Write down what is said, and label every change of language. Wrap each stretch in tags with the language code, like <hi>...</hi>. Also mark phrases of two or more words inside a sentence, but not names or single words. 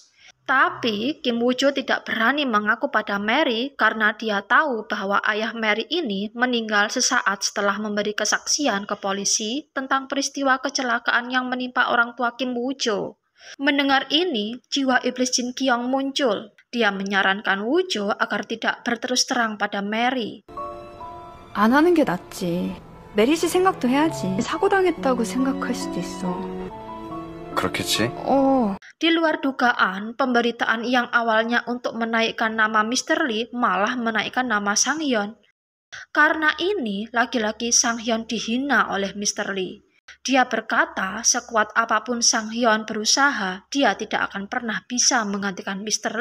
<id>Tapi Kim Woo Jo tidak berani mengaku pada Mary karena dia tahu bahwa ayah Mary ini meninggal sesaat setelah memberi kesaksian ke polisi tentang peristiwa kecelakaan yang menimpa orang tua Kim Woo Jo. Mendengar ini, jiwa iblis Jin Kyung muncul. Dia menyarankan Woo Jo agar tidak berterus terang pada Mary.</id> <ko>안 하는 게 낫지. 메리 씨 생각도 해야지. 사고 당했다고 생각할 수도 있어. 그렇겠지?</ko> <id>Di luar dugaan, pemberitaan yang awalnya untuk menaikkan nama Mr. Lee malah menaikkan nama Sang Hyun. Karena ini, lagi-lagi Sang Hyun dihina oleh Mr. Lee. Dia berkata, sekuat apapun Sang Hyun berusaha, dia tidak akan pernah bisa menggantikan Mr.</id>